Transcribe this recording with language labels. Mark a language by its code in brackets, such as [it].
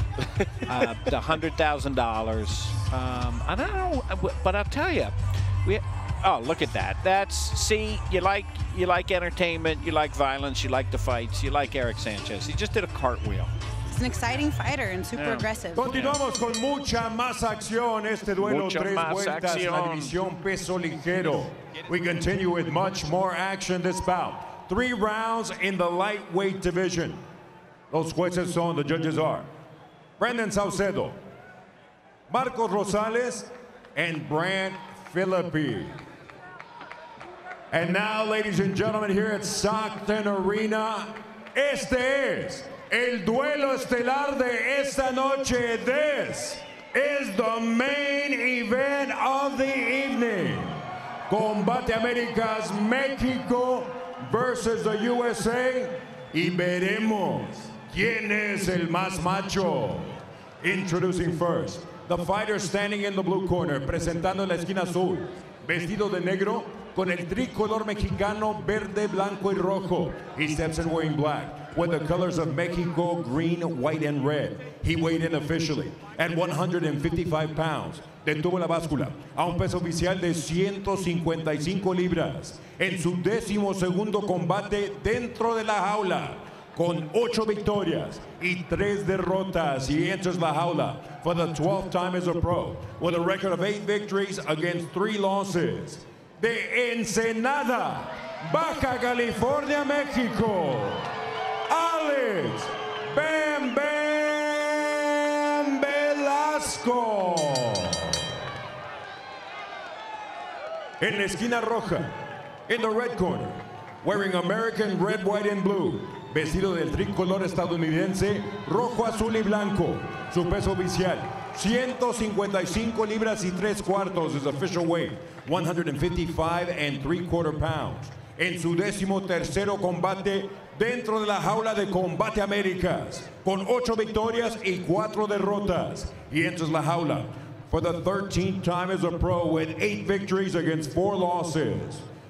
[en] The $100,000. I don't know, but I'll tell you, oh, look at that. See, you like entertainment, you like violence, you like the fights, you like Erick Sanchez. He just did a cartwheel. He's an exciting fighter and super aggressive. [es] Continuamos con mucha más acción. Este duelo, tres vueltas en la división peso ligero. [en] We continue with much more action this bout. 3 rounds in the lightweight division. [es] Los jueces son, [en] the judges are Brendan Saucedo, Marcos Rosales, and Brant Philippi. And now, ladies and gentlemen, here at Stockton Arena, [es] este es El duelo estelar de esta noche. [en] This is the main event of the evening. Combate Américas México versus the USA. [es] Y veremos quién es el más macho. [en] Introducing first, the fighter standing in the blue corner, [es] presentando en la esquina azul, vestido de negro, con el tricolor mexicano verde, blanco y rojo. [en] He steps in wearing black, with the colors of Mexico, green, white, and red. He weighed in officially at 155 pounds. [es] Detuvo la báscula a un peso oficial de 155 libras en su 12º combate dentro de la jaula, con 8 victorias y 3 derrotas. [en] He enters la jaula for the 12th time as a pro, with a record of 8 victories against 3 losses. [es] De Ensenada, Baja California, México, Alex Bam Bam Velasco. En la esquina roja, [en] in the red corner, wearing American red, white, and blue, [es] vestido del tricolor estadounidense, rojo, azul y blanco. Su peso oficial, 155 libras y 3 cuartos, [en] his official weight, 155 3/4 pounds. [es] En su 13º combate dentro de la jaula de Combate Américas, con 8 victorias y 4 derrotas. [en] He enters la jaula for the 13th time as a pro, with 8 victories against 4 losses.